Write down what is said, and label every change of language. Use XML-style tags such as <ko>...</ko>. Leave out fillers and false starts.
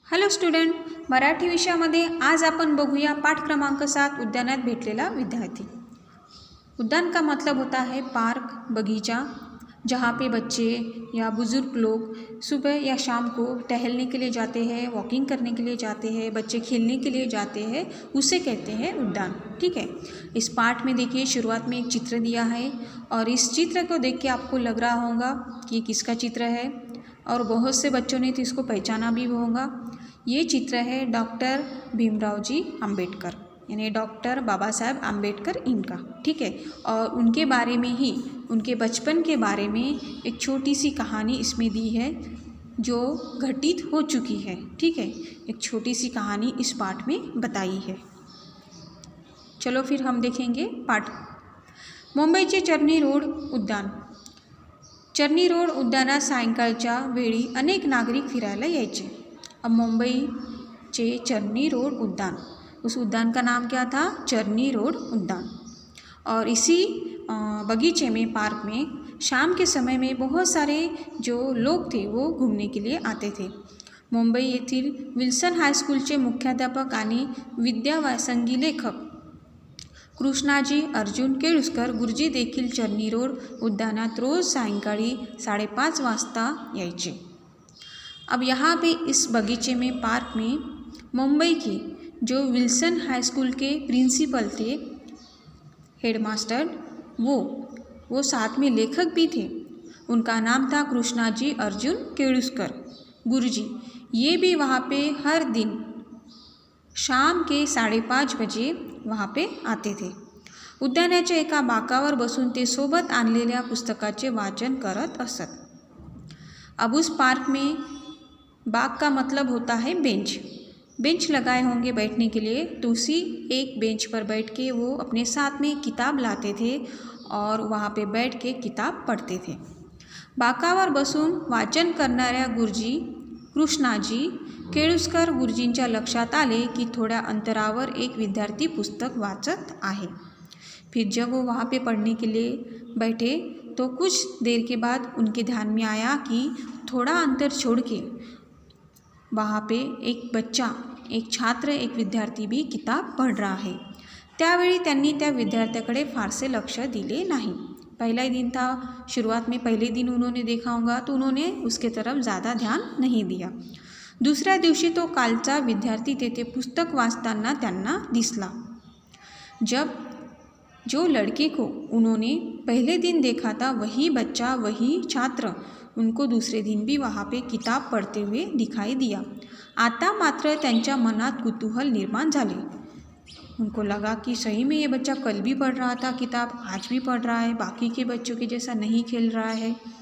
<mr>Hello student, Marathi विषयामध्ये आज आपण बघूया पाठ क्रमांक 7 उद्यानात भेटलेला विद्यार्थी।</mr> <hi>उद्यान का मतलब होता है पार्क, बगीचा, जहाँ पे बच्चे या बुज़ुर्ग लोग सुबह या शाम को टहलने के लिए जाते हैं, वॉकिंग करने के लिए जाते हैं, बच्चे खेलने के लिए जाते हैं, उसे कहते हैं उद्यान। ठीक है, इस पाठ में देखिए शुरुआत में एक चित्र दिया है और इस चित्र को देख के आपको लग रहा होगा कि ये किसका चित्र है और बहुत से बच्चों ने तो इसको पहचाना भी होगा। ये चित्र है डॉक्टर भीमराव जी अंबेडकर, यानी डॉक्टर बाबा साहेब अंबेडकर इनका। ठीक है, और उनके बारे में ही, उनके बचपन के बारे में एक छोटी सी कहानी इसमें दी है जो घटित हो चुकी है। ठीक है, एक छोटी सी कहानी इस पाठ में बताई है। चलो फिर हम देखेंगे पाठ।</hi> <mr>मुंबईचे चर्नी रोड उद्यान। चर्नी रोड उद्यानात सायंकाळच्या वेळी अनेक नागरिक फिरायला यायचे।</mr> <hi>अब</hi> <mr>मुंबईचे चर्नी रोड उद्यान,</mr> <hi>उस उद्यान का नाम क्या था? चर्नी रोड उद्यान। और इसी बगीचे में, पार्क में शाम के समय में बहुत सारे जो लोग थे वो घूमने के लिए आते थे।</hi> <mr>मुंबई येथील विल्सन हायस्कूलचे मुख्याध्यापक आणि विद्याव्यासंगी लेखक कृष्णाजी अर्जुन केळुस्कर गुरुजी देखील चर्नी रोड उद्यानात रोज सायंकाळी 5:30 वाजता यायचे।</mr> <hi>अब यहाँ पे इस बगीचे में, पार्क में मुंबई के जो विल्सन हाई स्कूल के प्रिंसिपल थे, हेडमास्टर, वो साथ में लेखक भी थे। उनका नाम था कृष्णाजी अर्जुन केळुस्कर गुरुजी। ये भी वहाँ पे हर दिन शाम के 5:30 बजे वहाँ पे आते थे।</hi> <mr>उद्यानाच्या एका बाकावर बसून ते सोबत आणलेल्या पुस्तकाचे वाचन करत असत।</mr> <hi>अब उस पार्क में, बाग का मतलब होता है बेंच, बेंच लगाए होंगे बैठने के लिए, तो उसी एक बेंच पर बैठ के वो अपने साथ में किताब लाते थे और वहाँ पे बैठ के किताब पढ़ते थे।</hi> <mr>बाकावर बसून वाचन करणाऱ्या गुरुजी कृष्णाजी केळुस्कर गुरुजींच्या लक्षात आले की थोड्या अंतरावर एक विद्यार्थी पुस्तक वाचत आहे।</mr> <hi>फिर जब वो वहाँ पे पढ़ने के लिए बैठे तो कुछ देर के बाद उनके ध्यान में आया कि थोड़ा अंतर छोड़ के वहाँ पे एक बच्चा, एक छात्र, एक विद्यार्थी भी किताब पढ़ रहा है।</hi> <mr>त्यावेळी त्यांनी त्या विद्यार्थ्याकडे फारसे लक्ष दिले नहीं।</mr> <hi>पहला ही दिन था, शुरुआत में पहले दिन उन्होंने देखा होगा तो उन्होंने उसके तरफ ज़्यादा ध्यान नहीं दिया।</hi> <mr>दुसऱ्या दिवशी तो कालचा विद्यार्थी तेथे पुस्तक वाचताना त्यांना दिसला।</mr> <hi>जब जो लड़के को उन्होंने पहले दिन देखा था वही बच्चा, वही छात्र उनको दूसरे दिन भी वहाँ पे किताब पढ़ते हुए दिखाई दिया।</hi> <mr>आता मात्र त्यांच्या मनात कुतूहल निर्माण झाले।</mr> <hi>उनको लगा कि सही में ये बच्चा कल भी पढ़ रहा था किताब, आज भी पढ़ रहा है, बाकी के बच्चों के जैसा नहीं खेल रहा है।</hi>